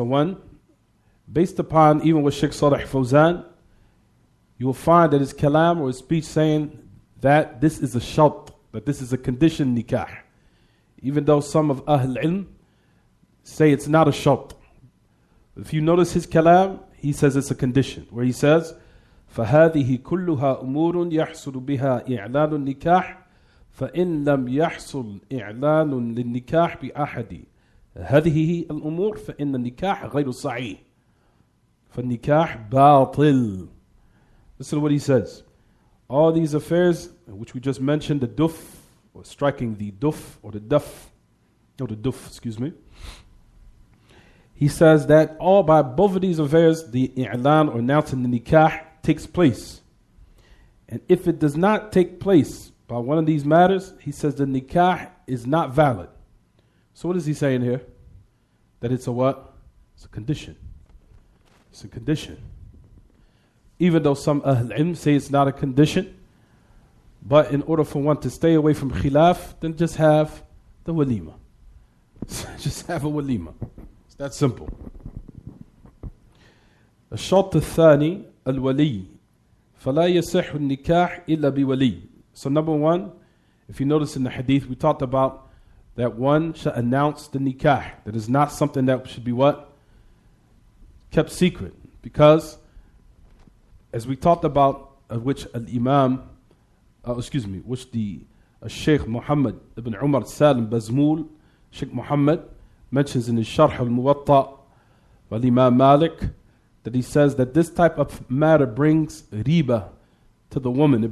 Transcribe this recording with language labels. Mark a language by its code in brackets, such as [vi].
[en] So one, based upon even with Sheikh Salih Fawzan, you will find that his kalam or his speech saying that this is a shart, that this is a condition nikah. Even though some of Ahl Ilm say it's not a shart. If you notice his kalam, he says it's a condition, where he says, [ar] فَهَذِهِ كُلُّهَا أُمُورٌ يَحْصُلُ بِهَا إِعْلَانُ النِّكَاحِ فَإِنْ لَمْ يَحْصُلْ إِعْلَانٌ لِلنِّكَاحِ بِأَحَدِ هذه الأمور فإن النكاح غير صحيح فالنكاح باطل. [en] Listen to what he says. All these affairs, which we just mentioned, the duf, or striking the duf, or the duff, excuse me. He says that all by both of these affairs, the i'lan or announcing the nikah takes place. And if it does not take place by one of these matters, he says the nikah is not valid. So what is he saying here? That it's a what? It's a condition. It's a condition. Even though some Ahl Ilm say it's not a condition, but in order for one to stay away from khilaf, then just have the walima. Just have a walima. It's that simple. [ar] الشرط الثاني الولي فلا يصح النكاح إلا بولي. [en] So number one, if you notice in the hadith, we talked about that one should announce the nikah. That is not something that should be what? Kept secret. Because, as we talked about, which al-imam, which the Sheikh Muhammad ibn Umar Salim Bazmul, Sheikh Muhammad, mentions in his Sharh al-Muwatta, al-Imam Malik, that he says that this type of matter brings riba to the woman.